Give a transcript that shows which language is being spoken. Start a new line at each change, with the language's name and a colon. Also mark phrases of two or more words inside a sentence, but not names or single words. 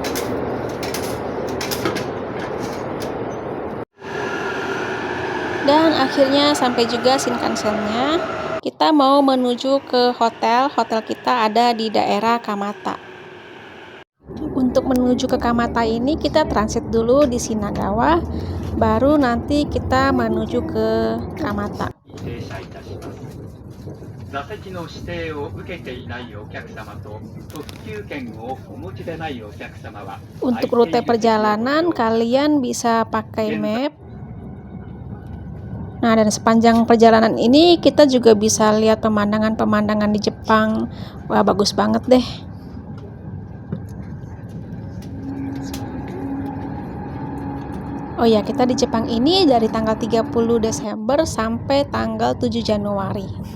Indonesian: Dan akhirnya sampai juga Shinkansennya. Kita mau menuju ke hotel. Hotel kita ada di daerah Kamata. Untuk menuju ke Kamata ini kita transit dulu di Shinagawa, baru nanti kita menuju ke Kamata.
Japanese: 座席の指定を受けていないお客様と特急券をお持ちでないお客様は
Indonesian: Untuk rute perjalanan kalian bisa pakai map. Nah, dan sepanjang perjalanan ini kita juga bisa lihat pemandangan-pemandangan di Jepang. Wah, bagus banget deh. Oh ya, kita di Jepang ini dari tanggal 30 Desember sampai tanggal 7 Januari.